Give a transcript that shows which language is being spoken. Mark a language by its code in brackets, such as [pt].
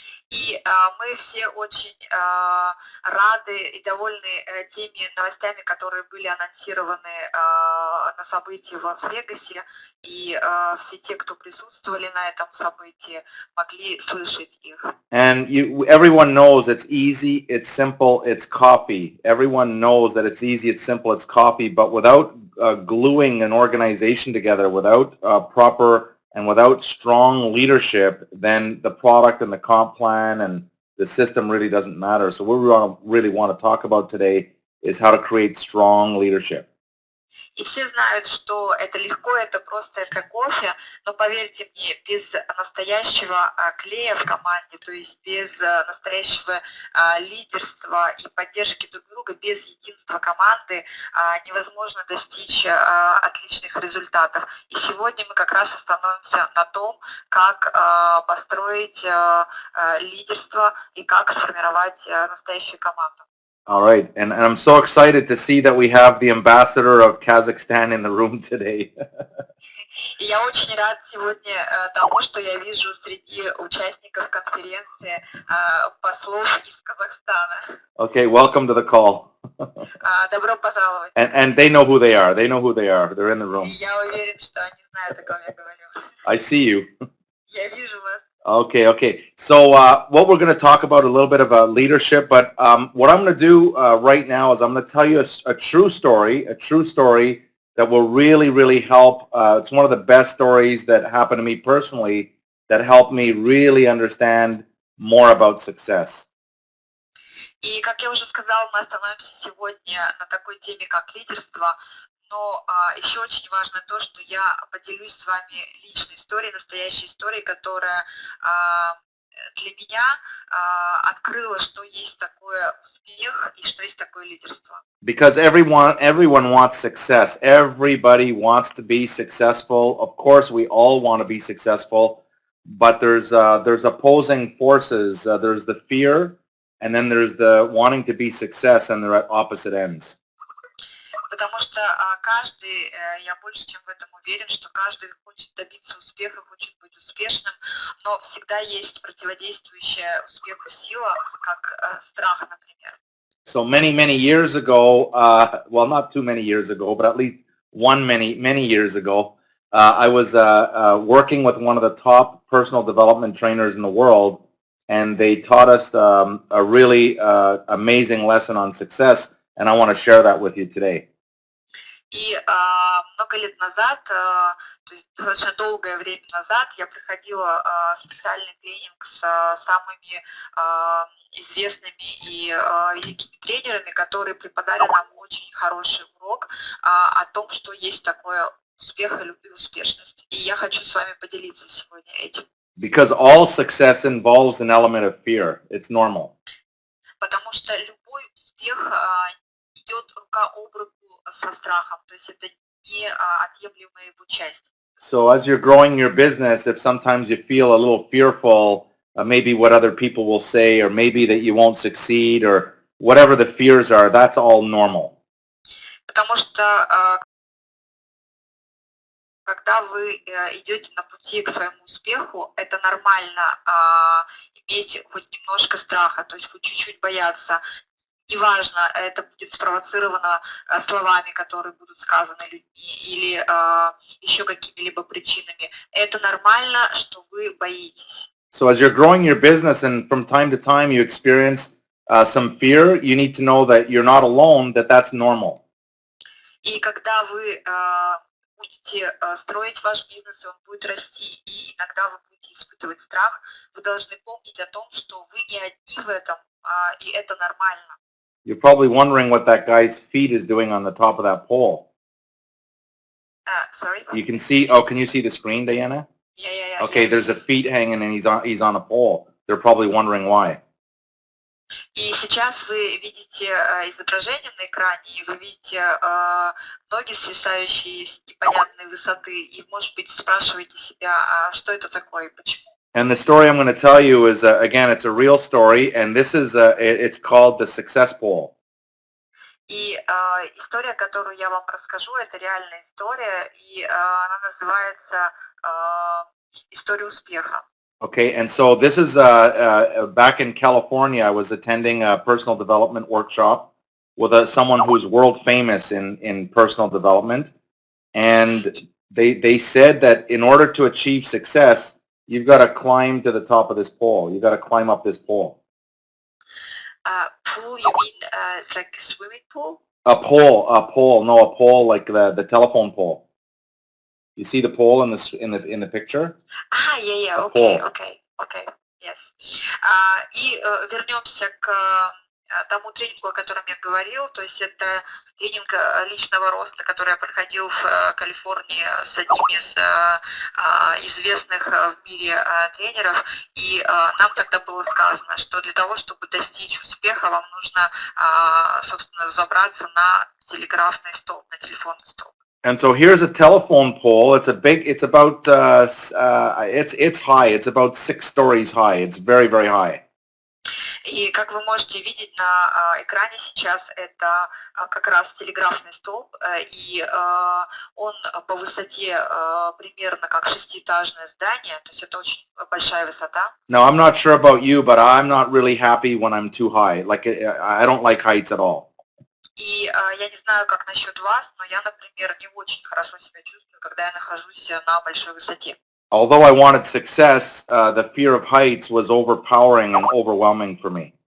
[ru] И мы все очень рады и довольны теми новостями, которые были анонсированы на событии в Лас-Вегасе, и все те, кто присутствовали на этом событии, могли слышать их. [en] And everyone knows it's easy, it's simple, it's coffee. Everyone knows that it's easy, it's simple, it's coffee, but without gluing an organization together, without proper and without strong leadership, then the product and the comp plan and the system really doesn't matter. So what we really want to talk about today is how to create strong leadership. [ru] И все знают, что это легко, это просто, это кофе, но поверьте мне, без настоящего клея в команде, то есть без настоящего лидерства и поддержки друг друга, без единства команды невозможно достичь отличных результатов. И сегодня мы как раз остановимся на том, как построить лидерство и как сформировать настоящую команду. [en] All right, and I'm so excited to see that we have the ambassador of Kazakhstan in the room today. [ru] И я очень рад сегодня тому, что я вижу среди участников конференции послов из Казахстана. [en] Okay, welcome to the call. [ru] Добро пожаловать. [en] And they know who they are. They know who they are. They're in the room. [ru] Я уверен, что они знают, о ком я говорю. [en] I see you. [ru] Я вижу вас. [en] Okay. So what we're going to talk about a little bit about leadership, but what I'm going to do right now is I'm going to tell you a true story that will really, really help. It's one of the best stories that happened to me personally that helped me really understand more about success. [ru] И, как я уже сказала, мы остановимся сегодня на такой теме, как лидерство. Но еще очень важно то, что я поделюсь с вами личной историей, настоящей историей, которая для меня открыла, что есть такое успех и что есть такое лидерство. [en] Because everyone wants success. Everybody wants to be successful. Of course, we all want to be successful, but there's opposing forces. There's the fear, and then there's the wanting to be success, and they're at opposite ends. [ru] Потому что каждый, я больше чем в этом уверен, что каждый хочет добиться успеха, хочет быть успешным, но всегда есть противодействующая успеху сила, как страх, например. [en] So many years ago, well, not too many years ago, but at least many years ago, I was working with one of the top personal development trainers in the world, and they taught us a really amazing lesson on success, and I want to share that with you today. [ru] И много лет назад, то есть достаточно долгое время назад, я проходила специальный тренинг с самыми известными и великими тренерами, которые преподали нам очень хороший урок о том, что есть такое успех и успешность. И я хочу с вами поделиться сегодня этим. [en] Because all success involves an element of fear. It's normal. [ru] Потому что любой успех идет рука об руку со страхом, то есть это неотъемлемая его часть. [en] So as you're growing your business, if sometimes you feel a little fearful, maybe what other people will say, or maybe that you won't succeed, or whatever the fears are, that's all normal. [ru] Потому что когда вы идете на пути к своему успеху, это нормально иметь хоть немножко страха, то есть хоть чуть-чуть бояться. Неважно, это будет спровоцировано словами, которые будут сказаны людьми, или еще какими-либо причинами. Это нормально, что вы боитесь. [en] So as you're growing your business and from time to time you experience some fear, you need to know that you're not alone, that's normal. [ru] И когда вы будете строить ваш бизнес, и он будет расти, и иногда вы будете испытывать страх, вы должны помнить о том, что вы не одни в этом, и это нормально. [en] You're probably wondering what that guy's feet is doing on the top of that pole. Sorry? You can see, can you see the screen, Diana? Yeah. Okay, there's a feet hanging and he's on a pole. They're probably wondering why. [ru] И сейчас вы видите изображение на экране, и вы видите ноги, свисающие с непонятной высоты, и, может быть, спрашиваете себя, а что это такое и почему. [en] And the story I'm going to tell you is, again, it's a real story, and this is, it's called the success pole. [ru] И история, которую я вам расскажу, это реальная история, и она называется «История успеха». [en] Okay, and so this is back in California. I was attending a personal development workshop with someone who's world famous in personal development, and they said that in order to achieve success, you've got to climb to the top of this pole. You've got to climb up this pole. Pool, you mean it's like a swimming pool? A pole like the telephone pole. You see the pole in the picture? Yeah, A okay, pole. okay, yes. [ru] И вернемся к тому тренингу, о котором я говорил, то есть это тренинг личного роста, который я проходил в Калифорнии с одним из известных в мире тренеров, и нам тогда было сказано, что для того, чтобы достичь успеха, вам нужно, собственно, забраться на телеграфный столб, на телефонный столб. [en] And so here's a telephone pole. It's about it's high. It's about 6 stories high. It's very, very high. [ru] И как вы можете видеть на экране сейчас, это как раз телеграфный столб, и он по высоте примерно как 6-этажное здание, то есть это очень большая высота. [en] Now, I'm not sure about you, but I'm not really happy when I'm too high. Like, I don't like heights at all. [ru] И я не знаю, как насчет вас, но я, например, не очень хорошо себя чувствую, когда я нахожусь на большой высоте. [en] Although I wanted success, the fear of heights was overpowering and overwhelming for me.